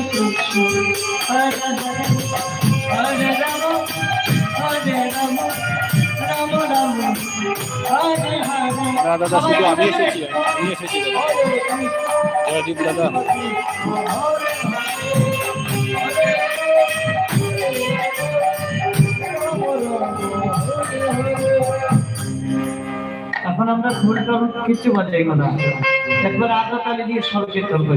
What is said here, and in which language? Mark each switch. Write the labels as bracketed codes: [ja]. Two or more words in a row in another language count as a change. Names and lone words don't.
[sa] कृष्ण हरे हरे हरे राम हरे राम राम राम हरे हरे. [bn] দাদা শুধু আমি এসেছি দাদা। এখন আমরা ভুল টুল কিছু বাজাইব না, একবার আদা তালি দিয়ে সব কীর্তন করব।